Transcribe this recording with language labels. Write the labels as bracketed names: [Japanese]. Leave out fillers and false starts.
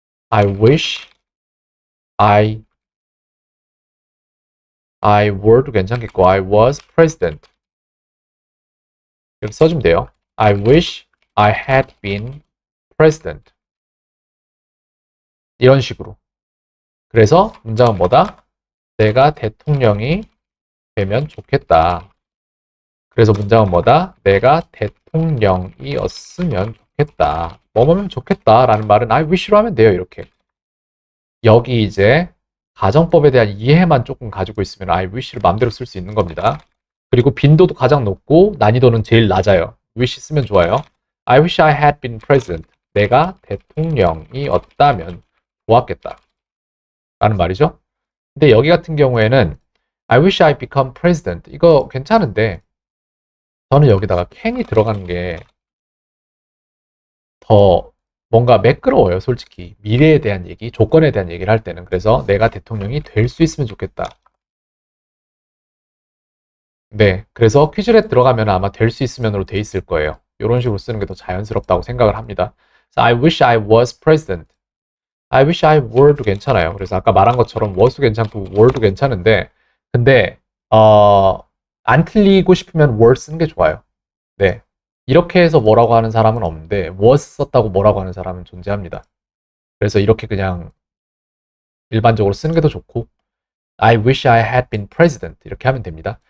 [English] I wish I were도 괜찮겠고 I was president. [Korean] 이렇게 써주면 돼요. [English] I wish I had been president. [Korean] 이런 식으로. 그래서 문장은 뭐다? 내가 대통령이 되면 좋겠다. 그래서 문장은 뭐다? 내가 대통령이었으면 좋겠다. 뭐뭐면 좋겠다 라는 말은 I wish로 하면 돼요. 이렇게. 여기 이제 가정법에 대한 이해만 조금 가지고 있으면 I wish를 마음대로 쓸 수 있는 겁니다. 그리고 빈도도 가장 높고 난이도는 제일 낮아요. wish 쓰면 좋아요. [English] I wish I had been president. [Korean] 내가 대통령이었다면 좋았겠다. 라는 말이죠. 근데 여기 같은 경우에는 [English] I wish I become president. [Korean] 이거 괜찮은데 저는 여기다가 can이 들어가는 게 더 뭔가 매끄러워요. 솔직히. 미래에 대한 얘기, 조건에 대한 얘기를 할 때는. 그래서 내가 대통령이 될 수 있으면 좋겠다. 네, 그래서 퀴즈렛 들어가면 아마 될 수 있으면으로 돼 있을 거예요. 이런 식으로 쓰는 게 더 자연스럽다고 생각을 합니다. [English] So I wish I was president. I wish I were도 괜찮아요. [Korean] 그래서 아까 말한 것처럼 was도 괜찮고 were도 괜찮은데 근데 안 틀리고 싶으면 were 쓰는 게 좋아요. 네, 이렇게 해서 뭐라고 하는 사람은 없는데 was 썼다고 뭐라고 하는 사람은 존재합니다. 그래서 이렇게 그냥 일반적으로 쓰는 게 더 좋고 [English] I wish I had been president [Korean] 이렇게 하면 됩니다.